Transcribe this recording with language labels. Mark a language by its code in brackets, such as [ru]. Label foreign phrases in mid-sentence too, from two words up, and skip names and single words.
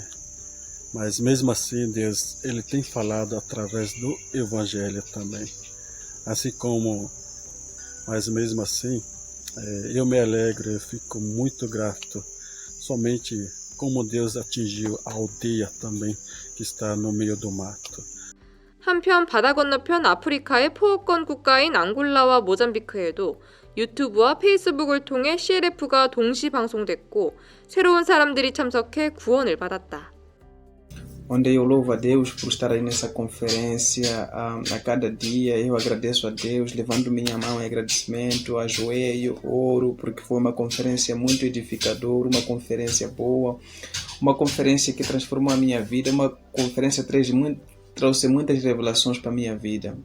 [pt] Mas mesmo assim Deus ele tem falado através do Evangelho também, assim como, mas mesmo assim eu me alegro, eu fico muito grato somente como Deus atingiu a aldeia também que está no meio do mato. [ko] 한편 바다 건너편 아프리카의 포호권 국가인 앙골라와 모잠비크에도 유튜브와 페이스북을 통해 CLF가 동시 방송됐고 새로운 사람들이 참석해 구원을 받았다. [pt] Onde eu louvo a Deus por estar aí nessa conferência. A cada dia eu agradeço a Deus, levando minha mão em agradecimento, ajoelho, oro, porque foi uma conferência muito edificadora, uma conferência boa, uma conferência que transformou a minha vida, uma conferência que trouxe muitas revelações para a minha vida.